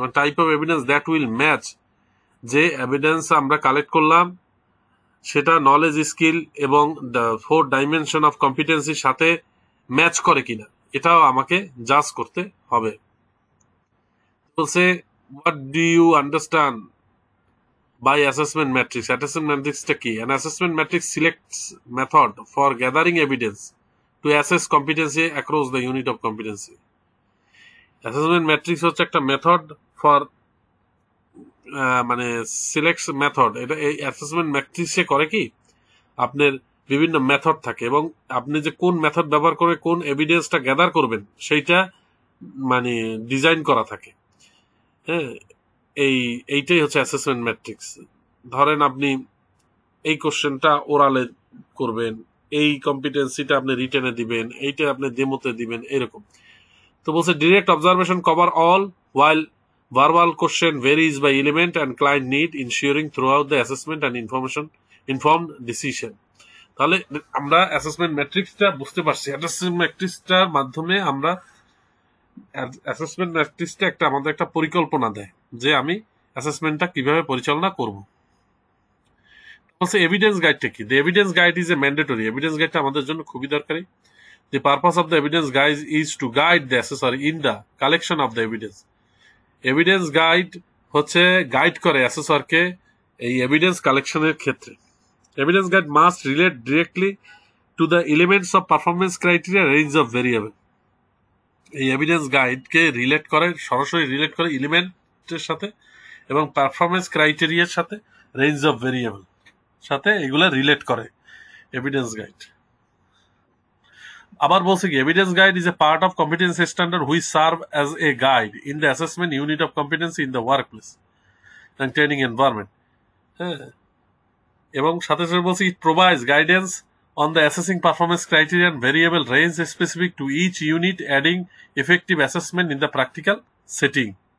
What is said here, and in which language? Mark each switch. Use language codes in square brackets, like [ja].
[bn] মানে [en] type of evidence that will match, [bn] যে evidence আমরা কালেক্ট করলাম সেটা নলেজ স্কিল এবং দ্য 4 ডাইমেনশন অফ কম্পিটেন্সির সাথে ম্যাচ করে কিনা, এটাও আমাকে জাজ করতে হবে। [en] বলছে what do you understand by assessment matrix. Assessment matrix টা কি? An assessment matrix selects method for gathering evidence to assess competency across the unit of competency. [bn] Assessment matrix হচ্ছে একটা মেথড ফর মানে সিলেক্ট মেথড। এটা এই assessment ম্যাট্রিক্সে করে কি, আপনার বিভিন্ন মেথড থাকে এবং আপনি যে কোন মেথড ব্যবহার করে কোন এভিডেন্সটা গ্যাদার করবেন সেইটা মানে ডিজাইন করা থাকে। হ্যাঁ, এইটাই হচ্ছে অ্যাসেসমেন্ট ম্যাট্রিক্স। ধরেন আপনি এই কোশ্চেনটা ওরালে করবেন, এই কম্পিটেন্সিটা আপনি রিটেনে দিবেন, এইটা আপনি ডেমোতে দিবেন, এরকম। তো বলছে [en] Direct observation cover all while verbal question varies by element and client need, ensuring throughout the assessment and informed decision. [bn] তাহলে আমরা অ্যাসেসমেন্ট ম্যাট্রিক্সটা বুঝতে পারছি। অ্যাসেসমেন্ট ম্যাট্রিক্সটার মাধ্যমে আমরা অ্যাসেসমেন্ট ম্যাট্রিক্সটা একটা আমাদের একটা পরিকল্পনা দেয় যে আমি অ্যাসেসমেন্টটা কিভাবে পরিচালনা করব। বলছে এভিডেন্স গাইডটা কি? [en] The evidence guide is a mandatory. [bn] Evidence গাইডটা আমাদের জন্য খুবই দরকারি। [en] The purpose of the evidence guide is to guide the assessor in the collection of the evidence. [bn] Evidence guide হচ্ছে গাইড করে অ্যাসেসরকে এই এভিডেন্স কালেকশনের ক্ষেত্রে। [en] Evidence guide must relate directly to the elements of performance criteria, range of variable. [bn] এই evidence গাইডকে relate করে, সরাসরি relate করে এলিমেন্টের সাথে এবং পারফরমেন্স ক্রাইটেরিয়ার সাথে, রেঞ্জ অফ ভেরিয়েবল সাথে এগুলা রিলেট করে এভিডেন্স গাইড। আবার বলছে কি [en] Evidence guide is a part of competency standard which serve as a guide in the assessment unit of competency in the work place and training environment. [bn] হ্যাঁ, এবং সাথে সাথে বলছে [en] It provides guidance on the assessing performance criteria and variable range specific to each unit, adding effective assessment in the practical setting.